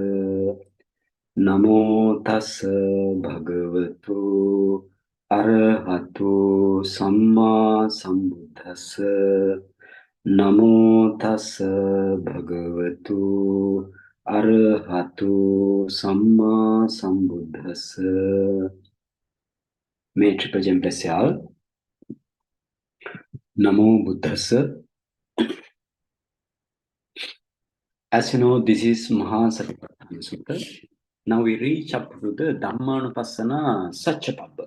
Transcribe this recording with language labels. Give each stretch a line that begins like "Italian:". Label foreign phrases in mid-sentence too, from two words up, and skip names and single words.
Pali: Namo tassa bhagavatu arahatu samma sambuddhassa. Namo tassa bhagavatu arahatu samma sambuddhassa.
English: May Triple Gem bless you all.
Pali: Namo Buddhassa.
English: As you know, this is Saccapabbaṃ Sutta. Now we reach up to the
Pali: Dhammānupassanā saccapabbaṃ.